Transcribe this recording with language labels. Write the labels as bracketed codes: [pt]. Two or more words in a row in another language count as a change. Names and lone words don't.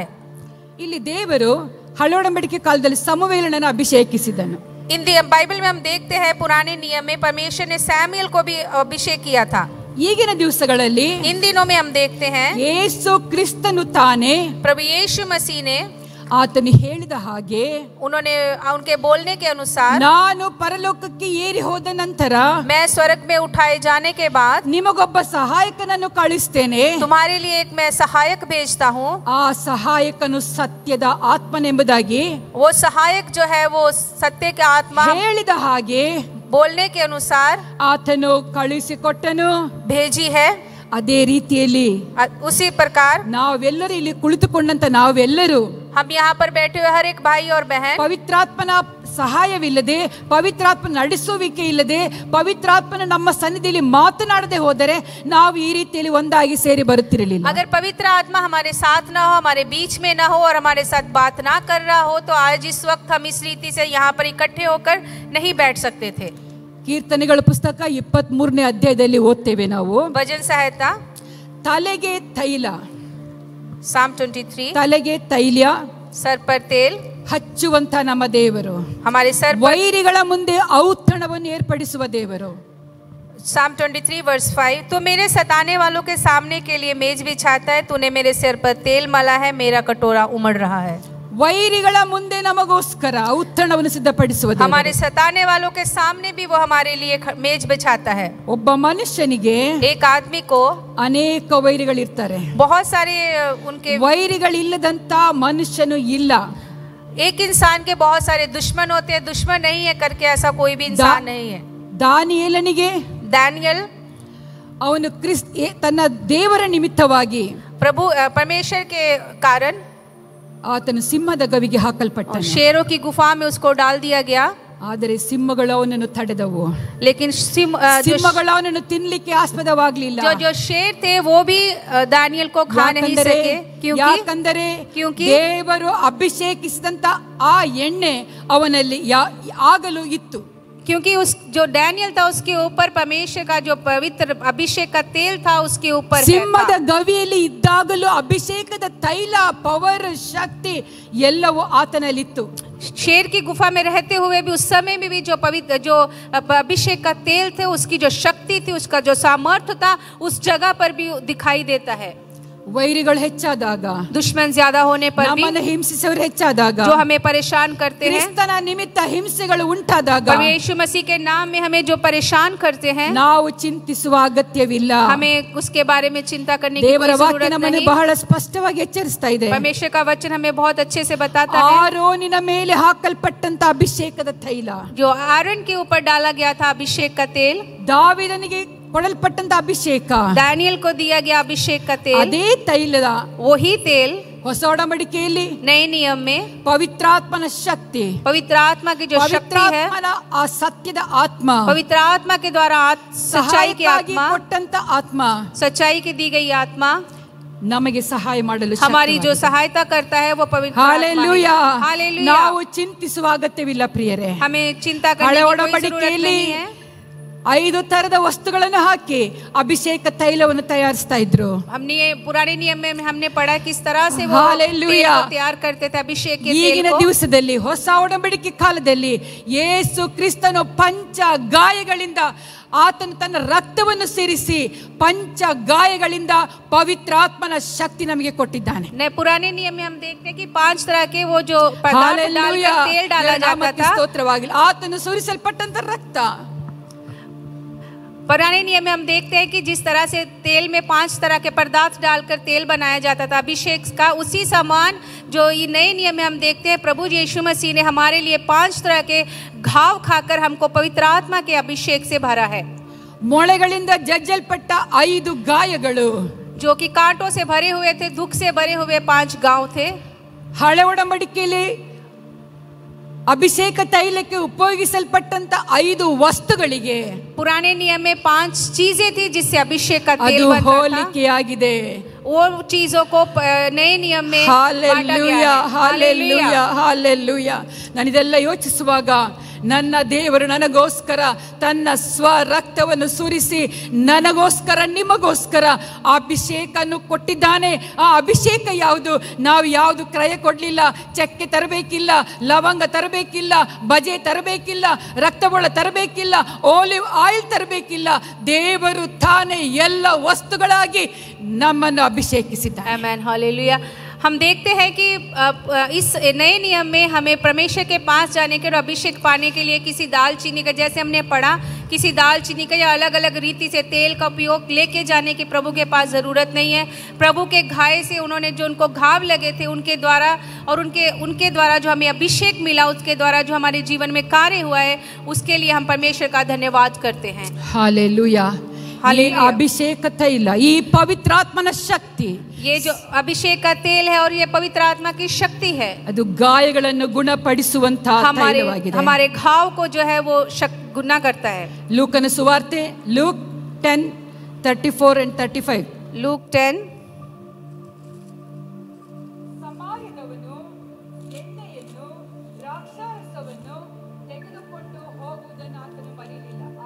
[kn] ಇಲ್ಲಿ ದೇವರು ಹಳೊಡಂಬಡಿಕೆ ಕಾಲದಲ್ಲಿ ಸಮುವೇಲನನ್ನು ಅಭಿಷೇಕಿಸಿದನು. [hi] इन बाइबल में हम देखते हैं पुराने नियम में परमेश्वर ने सैमुएल को भी अभिषेक किया था. [kn] ಈಗಿನ ದಿವಸಗಳಲ್ಲಿ [hi] इन दिनों में हम देखते हैं [kn] ಯೇಸು ಕ್ರಿಸ್ತನು ತಾನೇ, [hi] प्रभु यीशु मसीह ने, [kn] ಆತನು ಹೇಳಿದ ಹಾಗೆ, [hi] उन्होंने उनके बोलने के अनुसार, [kn] ನಾನು ಪರಲೋಕಕ್ಕೆ ಏರಿ ಹೋದ ನಂತರ [hi] मैं स्वर्ग में उठाए जाने के बाद [kn] ನಿಮಗೊಬ್ಬ ಸಹಾಯಕನನ್ನು ಕಳಿಸ್ತೇನೆ, [hi] तुम्हारे लिए एक मैं सहायक भेजता हूँ. [kn] ಆ ಸಹಾಯಕನು ಸತ್ಯದ ಆತ್ಮನೆಂಬುದಾಗಿ, [hi] वो सहायक जो है वो सत्य का आत्मा [kn] ಹೇಳಿದ ಹಾಗೆ [hi] बोलने के अनुसार [kn] ಆತನು ಕಳಿಸಿಕೊಟ್ಟನು. [hi] भेजी है. [kn] ಅದೇ ರೀತಿಯಲ್ಲಿ [hi] उसी प्रकार [kn] ನಾವೆಲ್ಲರೂ ಇಲ್ಲಿ ಕುಳಿತುಕೊಂಡಂತ ನಾವೆಲ್ಲರೂ [hi] हम यहाँ पर बैठे हुए हर एक भाई और बहन [kn] ಪವಿತ್ರಾತ್ಮನ ಸಹಾಯವಿಲ್ಲದೆ, ಪವಿತ್ರಾತ್ಮನ ನಡೆಸುವಿಕೆ ಇಲ್ಲದೆ, ಪವಿತ್ರಾತ್ಮನ ನಮ್ಮ ಸನ್ನಿಧಿಯಲ್ಲಿ ಮಾತನಾಡದೆ ಹೋದರೆ ನಾವು ಈ ರೀತಿಯಲ್ಲಿ ಒಂದಾಗಿ ಸೇರಿ ಬರುತ್ತಿರಲಿಲ್ಲ. [hi] अगर पवित्र आत्मा हमारे साथ ना हो, हमारे बीच में ना हो और हमारे साथ बात ना कर रहा हो तो आज इस वक्त हम इस रीति से यहाँ पर इकट्ठे होकर नहीं बैठ सकते थे. [kn] ಕೀರ್ತನೆಗಳ ಪುಸ್ತಕ 23ನೇ ಅಧ್ಯಾಯದಲ್ಲಿ ಓದ್ತೇವೆ ನಾವು. [hi] भजन संहिता [kn] ತಲೆಗೆ ತೈಲ, [hi] Psalm 23, [kn] ತಲೆಗೆ ತೈಲ [hi] सर पर तेल, [kn] ಹಚ್ಚುವಂತ ನಮ್ಮ ದೇವರು, [hi] हमारे सर पर. [kn] ವೈರಿಗಳ ಮುಂದೆ ಔತಣವನ್ನು ಏರ್ಪಡಿಸುವ ದೇವರು. [hi] Psalm 23 वर्स 5, तो मेरे सताने वालों के सामने के लिए मेज बिछाता है, तूने मेरे सिर पर तेल मला है, मेरा कटोरा उमड़ रहा है. [kn] ವೈರಿಗಳ ಮುಂದೆ ನಮಗೋಸ್ಕರ ಔತಣವನ್ನು ಸಿದ್ಧಪಡಿಸುವ ದೇವರು. [hi] हमारे सताने वालों के सामने भी वो हमारे लिए मेज बिछाता है. [kn] ಒಬ್ಬ ಮನುಷ್ಯನಿಗೆ [hi] एक आदमी को [kn] ಅನೇಕ ವೈರಿಗಳಿರ್ತಾರೆ. [hi] बहुत सारे उनके [kn] ವೈರಿಗಳಿಲ್ಲದಂತ ಮನುಷ್ಯನು ಇಲ್ಲ. [hi] एक इंसान के बहुत सारे दुश्मन होते हैं, दुश्मन नहीं है करके ऐसा कोई भी इंसान नहीं है. [kn] ದಾನಿಯೇಲನಿಗೆ [hi] दानियल [kn] ಅವನು ತನ್ನ ದೇವರ ನಿಮಿತ್ತವಾಗಿ [hi] प्रभु परमेश्वर के कारण [kn] ಆತನು ಸಿಂಹದ ಗವಿಗೆ ಹಾಕಲ್ಪಟ್ಟ. [hi] शेरों की गुफा में उसको डाल दिया गया. [kn] ಆದರೆ ಸಿಂಹಗಳು ಅವನನ್ನು ತಡೆದವು. [hi] लेकिन [kn] ಸಿಂಹಗಳು ಅವನನ್ನು ತಿನ್ಲಿಕ್ಕೆ ಆಸ್ಪದವಾಗಲಿಲ್ಲ. [hi] जो शेर थे वो भी दानियल को खा नहीं सके. [kn] ಯಾಕಂದರೆ ದೇವರು ಅಭಿಷೇಕಿಸಿದಂತ ಆ ಎಣ್ಣೆ ಅವನಲ್ಲಿ ಆಗಲೂ ಇತ್ತು. [hi] क्योंकि उस जो डैनियल था उसके ऊपर परमेश्वर का जो पवित्र अभिषेक का तेल था उसके ऊपर [kn] ಸಿಂಹದ ಗವಿಯಲ್ಲಿ ಇದ್ದಾಗಲೂ ಅಭಿಷೇಕದ ತೈಲ, ಪವರ್, ಶಕ್ತಿ ಎಲ್ಲವೂ ಆತನಲ್ಲಿತ್ತು. [hi] शेर की गुफा में रहते हुए भी उस समय में भी जो पवित्र जो अभिषेक का तेल थे, उसकी जो शक्ति थी, उसका जो सामर्थ्य था उस जगह पर भी दिखाई देता है. [kn] ವೈರಿಗಳು ಹೆಚ್ಚಾದಾಗ, [hi] दुश्मन ज्यादा होने पर भी, [kn] ನಮ್ಮನ್ನು ಹಿಂಸಿಸುವವರು ಹೆಚ್ಚಾದಾಗ, [hi] जो हमें परेशान करते हैं, [kn] ಕ್ರಿಸ್ತನ ನಿಮಿತ್ತ ಹಿಂಸೆಗಳು ಉಂಟಾದಾಗ, [hi] यीशु मसीह के नाम में हमें जो परेशान करते हैं, [kn] ನಾವು ಚಿಂತಿಸುವ ಅಗತ್ಯವಿಲ್ಲ. [hi] हमें उसके बारे में चिंता करने की कोई [kn] ದೇವರ ವಾಕ್ಯ [hi] जरूरत [kn] ನಮ್ಮನ್ನು [hi] नहीं. [kn] ಬಹಳ ಸ್ಪಷ್ಟವಾಗಿ ಎಚ್ಚರಿಸ್ತಾ ಇದೆ. [hi] परमेश्वर का वचन हमें बहुत अच्छे से बताता है. [kn] ಆರೋನಿನ ಮೇಲೆ ಹಾಕಲ್ಪಟ್ಟಂತ ಅಭಿಷೇಕದ ತೈಲ, [hi] जो आरोन के ऊपर डाला गया था अभिषेक का तेल, [kn] ದಾವೀದನಿಗೆ ಕೊಡಲ್ಪಟ್ಟಂತ ಅಭಿಷೇಕ, [hi] दानियल को दिया गया अभिषेक का तेल, [kn] ಅದೇ ತೈಲದ [hi] वही तेल [kn] ಹೊಸ ಒಡಂಬಡಿಕೆಯಲ್ಲಿ [hi] नए नियम में [kn] ಪವಿತ್ರಾತ್ಮನ ಶಕ್ತಿ, [hi] पवित्र आत्मा की जो शक्ति है, [kn] ಪವಿತ್ರಾತ್ಮನ ಆ ಸತ್ಯದ ಆತ್ಮ, [hi] पवित्र आत्मा के द्वारा सच्चाई की आत्मा, [kn] ಕೊಟ್ಟಂತ ಆತ್ಮ [hi] सच्चाई की दी गई आत्मा [kn] ನಮಗೆ ಸಹಾಯ ಮಾಡಲು [hi] हमारी जो सहायता करता है वो पवित्र [kn] ಹಾಲೆಲೂಯಾ. [hi] हालेलुया. [kn] ನಾವು ಚಿಂತಿಸುವ ಅಗತ್ಯವಿಲ್ಲ ಪ್ರಿಯರೇ. [hi] हमें चिंता करने [kn] ಹಳೆ [hi] की कोई जरूरत [kn] ಒಡಂಬಡಿಕೆಯಲ್ಲಿ [hi] नहीं है. [kn] 5 ತರದ ವಸ್ತುಗಳನ್ನು ಹಾಕಿ ಅಭಿಷೇಕ ತೈಲವನ್ನು ತಯಾರಿಸ್ತಾ ಇದ್ರು. [hi] हमने पुराने नियम में हमने पढ़ा किस तरह से वो हालेलुया. तेल को तैयार करते थे, अभिषेक के तेल [kn] ಈಗಿನ [hi] को. [kn] ದಿವಸದಲ್ಲಿ ಹೊಸ ಒಡಂಬಡಿಕೆ ಕಾಲದಲ್ಲಿ ಯೇಸು ಕ್ರಿಸ್ತನು ಪಂಚ ಗಾಯಗಳಿಂದ ಆತನು ತನ್ನ ರಕ್ತವನ್ನು ಸೇರಿಸಿ ಪಂಚ ಗಾಯಗಳಿಂದ ಪವಿತ್ರಾತ್ಮನ ಶಕ್ತಿ ನಮಗೆ ಕೊಟ್ಟಿದ್ದಾನೆ. [hi] पुराने नियम में हम देखते हैं कि 5 तरह के वो जो पदार्थ डालकर तेल डाला जाता था. [kn] ಸ್ತೋತ್ರವಾಗಲಿ. ಆತನು ಸುರಿಸಲ್ಪಟ್ಟಂತ ರಕ್ತ. [hi] पुराने नियम में हम देखते हैं कि जिस तरह से तेल में 5 तरह के पदार्थ डालकर तेल बनाया जाता था अभिषेक का, उसी समान जो ये नए नियम में हम देखते हैं प्रभु यीशु मसीह ने हमारे लिए 5 तरह के घाव खाकर हमको पवित्र आत्मा के अभिषेक से भरा है. [kn] ಮೊಳೆಗಳಿಂದ ಜಜ್ಜಲ್ಪಟ್ಟ 5 ಗಾಯಗಳು, [hi] जो कि कांटों से भरे हुए थे, दुख से भरे हुए 5 घाव थे. [kn] ಹಳೆ ಒಡಂಬಡಿಕೆಯಲ್ಲಿ ಅಭಿಷೇಕ ತೈಲಕ್ಕೆ ಉಪಯೋಗಿಸಲ್ಪಟ್ಟಂತ 5 ವಸ್ತುಗಳಿಗೆ [hi] पुराने नियम में 5 चीजें थी जिससे अभिषेक का तेल [kn] ಅದು [hi] बनता था. [kn] ಹೋಲಿಕೆಯಾಗಿದೆ. [hi] वो चीजों को नए नियम में बांटा गया है. [kn] ಹಾಲೆಲೂಯಾ, ಹಾಲೆಲೂಯಾ. ನಾನು ಇದೆಲ್ಲ ಯೋಚಿಸುವಾಗ ನನ್ನ ದೇವರು ನನಗೋಸ್ಕರ ತನ್ನ ಸ್ವ ರಕ್ತವನ್ನು ಸುರಿಸಿ ನನಗೋಸ್ಕರ ನಿಮಗೋಸ್ಕರ ಅಭಿಷೇಕವನ್ನು ಕೊಟ್ಟಿದ್ದಾನೆ. ಆ ಅಭಿಷೇಕ ಯಾವುದು? ನಾವು ಯಾವುದು ಕ್ರಯ ಕೊಡಲಿಲ್ಲ. ಚಕ್ಕೆ ತರಬೇಕಿಲ್ಲ, ಲವಂಗ ತರಬೇಕಿಲ್ಲ, ಬಜೆ ತರಬೇಕಿಲ್ಲ, ರಕ್ತಬೊಳ ತರಬೇಕಿಲ್ಲ, [en] olive oil [kn] ತರಬೇಕಿಲ್ಲ. ದೇವರು ತಾನೇ ಎಲ್ಲ ವಸ್ತುಗಳಾಗಿ ನಮ್ಮನ್ನು ಅಭಿಷೇಕಿಸಿದ್ದಾನೆ. [hi] आमेन, हालेलुया. हम देखते हैं कि इस नए नियम में हमें परमेश्वर के पास जाने के और अभिषेक पाने के लिए किसी दालचीनी का, जैसे हमने पढ़ा, किसी दालचीनी का या अलग अलग रीति से तेल का उपयोग लेके जाने की प्रभु के पास ज़रूरत नहीं है. प्रभु के घाव से उन्होंने जो उनको घाव लगे थे उनके द्वारा और उनके द्वारा जो हमें अभिषेक मिला, उसके द्वारा जो हमारे जीवन में कार्य हुआ है, उसके लिए हम परमेश्वर का धन्यवाद करते हैं. हालेलूया. हालेलुया। [kn] ಅಭಿಷೇಕ ತೈಲ, ಈ ಪವಿತ್ರಾತ್ಮನ ಶಕ್ತಿ, [hi] ये जो अभिषेक का तेल है और ये पवित्र आत्मा की शक्ति है, [kn] ಅದು ಗಾಯಗಳನ್ನು ಗುಣಪಡಿಸುವಂತಹ ತೈಲವಾಗಿದೆ. [hi] हमारे घाव को जो है वो गुना करता है. [kn] ಲೂಕನ ಸುವಾರ್ತೆ, ಲೂಕ್ 10:34 and 35. [hi] लूक 10. [kn] ಸಮಾರ್ಯದವನು ಎಣ್ಣೆಯನ್ನು ದ್ರಾಕ್ಷಾರಸವನ್ನು ತೆಗೆದುಕೊಂಡು ಹೋಗುವುದನ್ನು ಆತನು ಬರೀಲಿಲ್ಲ.